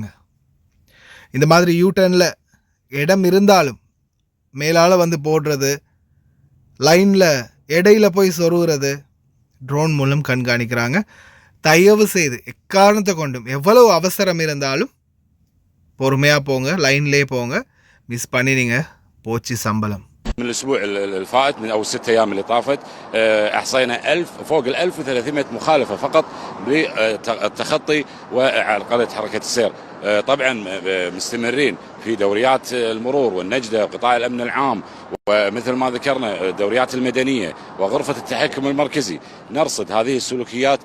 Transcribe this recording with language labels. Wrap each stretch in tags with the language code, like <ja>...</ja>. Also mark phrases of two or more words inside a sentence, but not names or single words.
<ta>இந்த மாதிரி யூடர்னில் இடம் இருந்தாலும் மேலால் வந்து போடுறது, லைனில் இடையில போய் சொருகிறது, ட்ரோன் மூலம் கண்காணிக்கிறாங்க. தயவு செய்து எக்காரணத்தை கொண்டும் எவ்வளவு அவசரம் இருந்தாலும் பொறுமையாக போங்க, லைன்லேயே போங்க. மிஸ் பண்ணினீங்க, போச்சு சம்பளம்.</ta> <ar>من الاسبوع الفائت من او 6 ايام اللي طافت احصينا 1000 فوق ال 1300 مخالفه فقط بالتخطي وعرقله حركه السير. طبعا مستمرين في دوريات المرور والنجده وقطاع الامن العام، ومثل ما ذكرنا الدوريات المدنيه وغرفه التحكم المركزي نرصد هذه السلوكيات.</ar>